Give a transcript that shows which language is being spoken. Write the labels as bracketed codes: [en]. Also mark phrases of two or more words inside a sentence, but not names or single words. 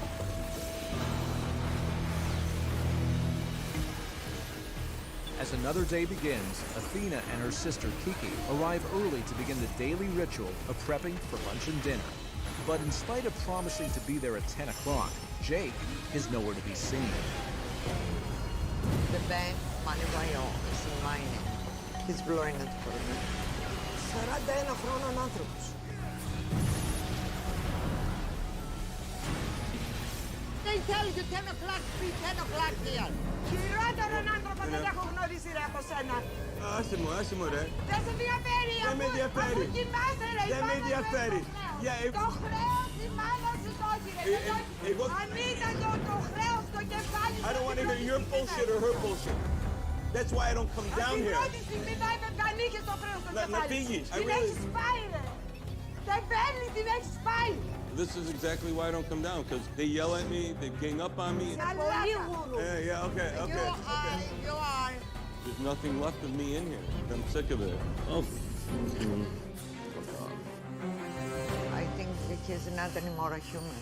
[en] As another day begins, Athena and her sister Kiki arrive early to begin the daily ritual of prepping for lunch and dinner. But in spite of promising to be there at 10 o'clock, Jake is nowhere to be seen. The bank money is in mining. He's blowing it for me. [el] 41 χρόνων άνθρωπος. [en] They tell you 10 o'clock, 10 o'clock here. [el] Χειρότερον άνθρωπο δεν έχω γνωρίσει ρε από σένα. Άσε μου ρε. Δεν σε ενδιαφέρει Δεν με ενδιαφέρει. αφού κοιμάσαι ρε. Δεν με ενδιαφέρει. Το χρέος η μάνα σου το έχει ρε. Αν ήταν το χρέος στο κεφάλι σου. [en] I don't want to hear your bullshit or her bullshit. That's why I don't come down [el] Την [en] here. [el] πρώτη στιγμή θα έπρεπε να νίκες το χρέος στο Να κεφάλι σου. φύγεις. Την έχεις πάει ρε. Δεν παίρνει, την έχεις πάει. [en] This is exactly why I don't come down, because they yell at me, they gang up on me. Yeah, okay. You are. There's nothing left of me in here. I'm sick of it. Oh, I think he's not anymore a human.